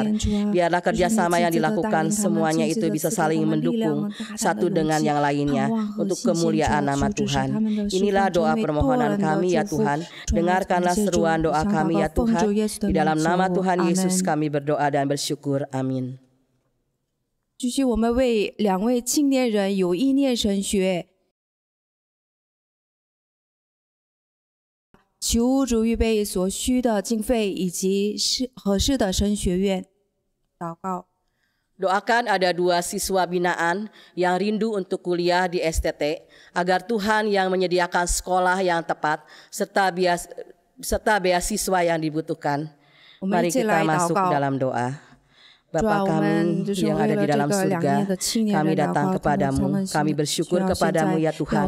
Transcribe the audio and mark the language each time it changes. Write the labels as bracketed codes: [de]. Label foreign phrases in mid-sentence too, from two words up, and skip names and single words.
[id] Biarlah kerjasama yang dilakukan semuanya itu bisa saling mendukung satu dengan yang lainnya untuk kemuliaan nama Tuhan. Inilah doa permohonan kami ya Tuhan. Dengarkanlah seruan doa kami ya Tuhan. Di dalam nama Tuhan Yesus kami berdoa dan bersyukur. Amin. [zh] 继续，我们为2位青年人有意念神学，求主预备所需的经费以及合适的神学院。祷告。 [id] Doakan ada 2 siswa binaan yang rindu untuk kuliah di STT, agar Tuhan yang menyediakan sekolah yang tepat serta beasiswa yang dibutuhkan. Mari kita masuk dalam doa. Bapa kami yang ada di dalam surga, kami datang kepadamu, kami bersyukur kepadamu ya Tuhan.